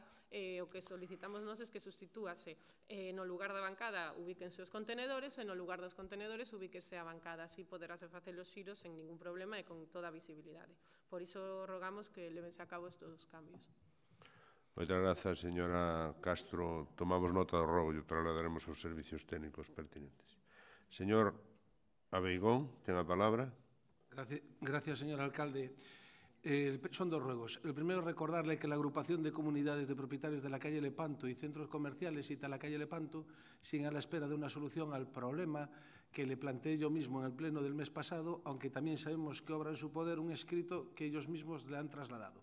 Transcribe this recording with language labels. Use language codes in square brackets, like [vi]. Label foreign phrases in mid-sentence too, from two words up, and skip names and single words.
[gl] O que solicitamos nós é que sustitúase no lugar da bancada ubíquense os contenedores e no lugar dos contenedores ubíquese a bancada, así poderase facer os xiros sen ningún problema e con toda a visibilidade. Por iso rogamos que levense a cabo estes cambios. Moitas grazas, señora Castro. Tomamos nota do rogo e o trasladaremos aos servicios técnicos pertinentes. Señor Abeigón, ten a palabra. [es] Gracias, señor alcalde. Son dos ruegos. El primero, recordarle que la agrupación de comunidades de propietarios de la calle Lepanto y centros comerciales cita la calle Lepanto siguen a la espera de una solución al problema que le planteé yo mismo en el pleno del mes pasado, aunque también sabemos que obra en su poder un escrito que ellos mismos le han trasladado.